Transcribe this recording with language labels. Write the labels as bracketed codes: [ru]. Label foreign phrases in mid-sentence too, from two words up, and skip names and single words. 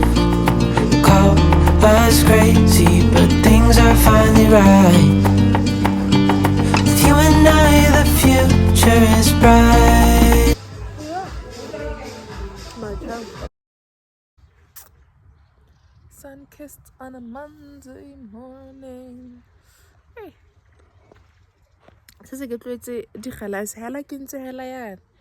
[en] Call us crazy, but things are finally right. With you and I, the future is bright. Sun-kissed on a Monday morning. Hey. [tn] Se ke tletse di galas hela ke ntse hela yana.